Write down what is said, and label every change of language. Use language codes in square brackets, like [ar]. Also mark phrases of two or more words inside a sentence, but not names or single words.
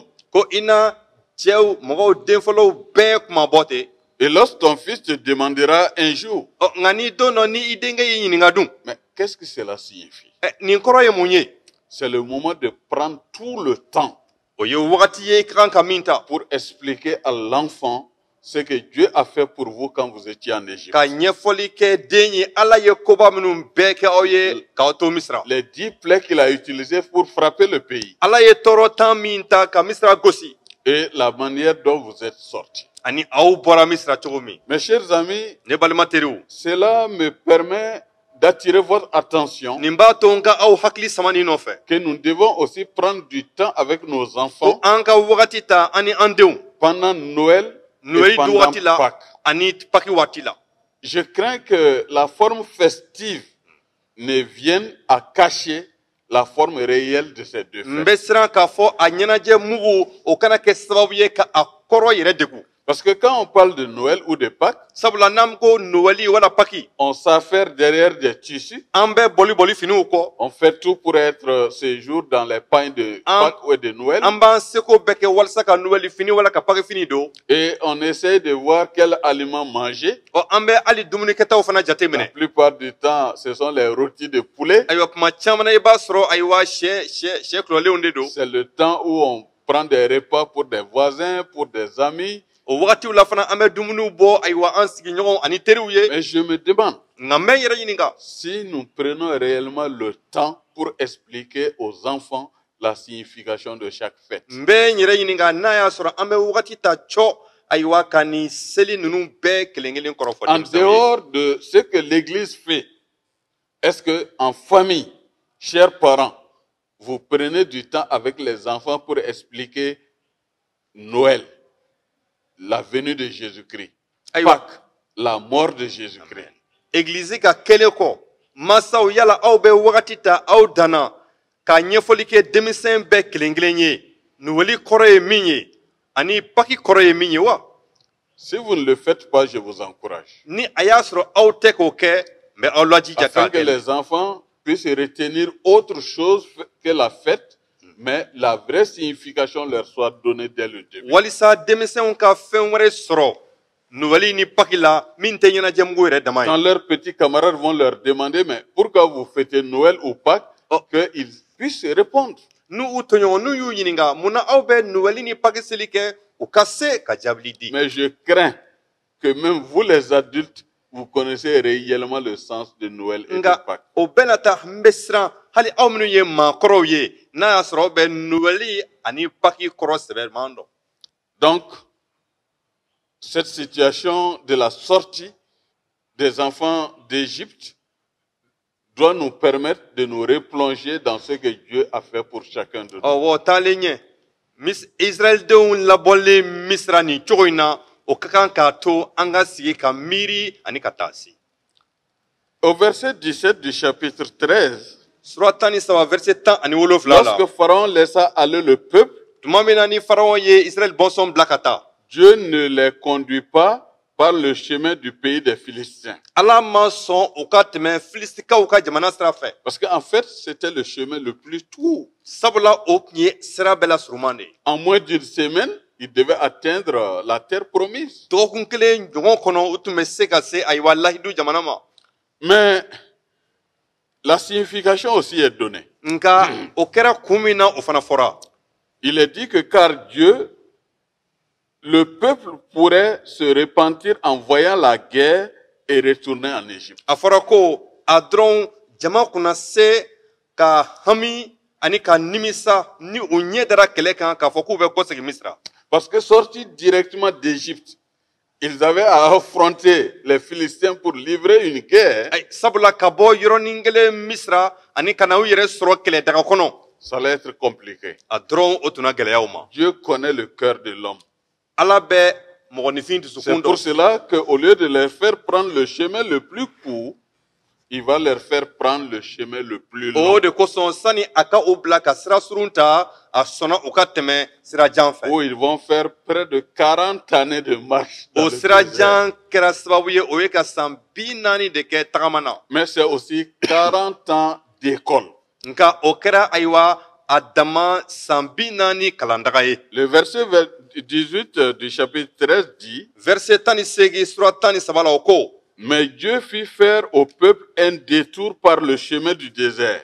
[bm] Ko i na cɛw mɔgɔw den fɔlɔw bɛɛ kuma bɔ ten. [fr] Et lorsque ton fils te demandera un jour, [bm] Ɔ nka ni don dɔ ni i denkɛ y'i ɲininka dun. [fr] mais qu'est-ce que cela signifie? [bm] Nin kɔrɔ ye mun ye. [fr] C'est le moment de prendre tout le temps [bm] O ye wagati ye i ka kan ka min ta. [fr] pour expliquer à l'enfant ce que Dieu a fait pour vous quand vous étiez en Égypte. [bm] Ka ɲɛfɔli kɛ den ye ala ye koba minnu bɛɛ kɛ aw ye k'aw to misira. [fr] Les 10 plaies qu'il a utilisées pour frapper le pays [bm] Ala ye tɔɔrɔ tan min ta ka misira gosi [fr] et la manière dont vous êtes sortis. [bm] ani aw bɔra misira cogo min. [fr] Mes chers amis, [bm] Ne balima teriw, [fr] cela me permet d'attirer votre attention [bm] nin b'a to n ka aw hakili sama nin nɔfɛ. [fr] que nous devons aussi prendre du temps avec nos [bm] Ko [fr] enfants [bm] an ka wagati ta ani an denw. [fr] pendant Noël et Noël du pendant [bm] waati la [fr] Pâques. [bm] ani paki waati la. [fr] Je crains que la forme festive ne vienne à cacher la forme réelle de ces deux [bm] N [fr] fêtes. [bm] bɛ siran k'a fɔ a ɲɛnajɛ mugu o kana kɛ sababu ye ka a kɔrɔ yɛrɛ degun. [fr] Parce que quand on parle de Noël ou de Pâques, [bm] Sabula n'an ko nowɛli wala paki [fr] on s'affaire derrière des tissus. [bm] an bɛ boli finiw kɔ. [fr] On fait tout pour être ce jour dans les pains de Pâques ou de Noël. [bm] An b'an seko bɛɛ kɛ walasa ka nowɛli fini wala ka paki fini don. [fr] Et on essaie de voir quel aliment manger. [bm] Ɔ an bɛ hali dumunikɛtaw fana jate [fr] La [bm] minɛ. [fr] plupart du temps, ce sont les rôtis de poulet. [bm] Ayiwa kuma caman na i b'a sɔrɔ ayiwa sɛ kulɔlenw de don. [fr] C'est le temps où on prend des repas pour des voisins, pour des amis. [bm] O wagatiw la fana an bɛ dumuniw bɔ ayiwa an sigiɲɔgɔnw ani teriw ye. [fr] Mais je me demande [bm] Nka n bɛ n yɛrɛ ɲininka [fr] si nous prenons réellement le temps pour expliquer aux enfants la signification de chaque fête. [bm] n bɛ n yɛrɛ ɲininka n'a y'a sɔrɔ an bɛ wagati ta cɔ ayiwa ka nin seli ninnu bɛɛ kelen kelen kɔrɔfɔ [fr] En [bm] denmisɛnw ye. [fr] dehors de ce que l'Église fait, est-ce que en famille, chers parents, vous prenez du temps avec les enfants pour expliquer Noël, la venue de Jésus-Christ, [bm] Ayiwa [fr] Pâques, la mort de Jésus-Christ? [bm] église ka kele ko masaw yala aw be wagati ta aw dana ka ɲɛfɔli kɛ denmisɛn bɛɛ kelen-kelen ye nuweli kɔrɔ ye min ye ani paki kɔrɔ ye min ye wa [fr] Si vous ne le faites pas, je vous encourage. [bm] ni a y'a sɔrɔ aw tɛ k'o kɛ mais aw lajija [fr] Afin [bm] k'a [fr] que [bm] kɛ [fr] les enfants puissent retenir autre chose que la fête, mais la vraie signification leur soit donnée dès le début. [bm] walisa denmisɛnw ka fɛn wɛrɛ sɔrɔ nuweli ni paki la min tɛ ɲɛnajɛmugu yɛrɛ dama [fr] Quand [bm] ye [fr] leurs petits camarades vont leur demander, mais pourquoi vous fêtez Noël ou Pâques, qu'ils puissent répondre. [bm] n'u u tɔɲɔgɔn n'u y'u ɲininka mun na aw bɛ nuweli ni paki seli kɛ u ka se ka jaabili di [fr] Mais je crains que même vous les adultes, vous connaissez réellement le sens de Noël et de [bm] nga [fr] Pâques. [bm] o bɛɛ na ta n bɛ siran hali aw minnu ye maakɔrɔw ye n'a y'a sɔrɔ aw bɛ nuweli ani paki kɔrɔ sɛbɛman dɔn [fr] Donc, cette situation de la sortie des enfants d'Égypte doit nous permettre de nous replonger dans ce que Dieu a fait pour chacun de nous. [bm] ɔwɔ taalen ɲɛ israɛlidenw labɔlen misira nin cogo in na o ka kan k'a to an ka sigi ka miiri ani ka taasi [fr] Au verset 17 du chapitre 13, [bm] sura 13 verset 17 la [fr] lorsque Pharaon laissa aller le peuple, [bm] tuma min na ni faraw ye israɛl bɔnsɔn bila ka taa [fr] Dieu ne les conduit pas par le chemin du pays des Philistins. [bm] ala ma sɔn u ka tɛmɛ filistikaw ka jamana sira fɛ [fr] Parce qu'en fait, c'était le chemin le plus court. [bm] sabula o tun ye sira bɛɛ la suruman de ye [fr] En moins d'une semaine, ils devaient atteindre la terre promise. [bm] dɔgɔkun kelen ɲɔgɔn kɔnɔ u tun bɛ se ka se ayiwa lahidu jamana ma [fr] Mais la signification aussi est donnée. [bm] nka o kɛra kun min na o fana fɔra [fr] Il est dit que car Dieu, le peuple pourrait se repentir en voyant la guerre et retourner en Égypte. [bm] a fɔra ko a dɔrɔn jama kunna se ka hami ani ka nimisa ni u ɲɛ dara kɛlɛ kan k'a fɔ k'u bɛ kɔsegin misira [fr] Parce que sortis directement d'Égypte, ils avaient à affronter les Philistins pour livrer une guerre. [bm] Ayi, sabula ka bɔ yɔrɔnin kelen misira ani ka na u yɛrɛ sɔrɔ kɛlɛ daga kɔnɔ [fr] Ça allait être compliqué. [bm] a dɔrɔn o tun gɛlɛya u ma [fr] Dieu connaît le cœur de l'homme. [bm] ala bɛ mɔgɔninfin [fr] C'est [bm] dusukun [fr] pour [bm] dɔn [fr] cela qu'au lieu de leur faire prendre le chemin le plus court, il va leur faire prendre le chemin le plus long. [bm] o de kosɔn sani a ka u bila ka sira surun ta a sɔnna u ka tɛmɛ sira jan fɛ [fr] Où ils vont faire près de 40 années de marche. Dans [bm] o [fr] le [bm] sira [fr] désert. [bm] jan kɛra sababu ye o ye ka san 40 de kɛ tagama na [fr] Mais c'est aussi 40 ans d'école. [bm] nka o kɛra ayiwa a dama san 40 kalandaga ye [fr] Le verset 18 du chapitre 13 dit, [bm] verset 18 sura 13 la o ko [fr] mais Dieu fit faire au peuple un détour par le chemin du désert,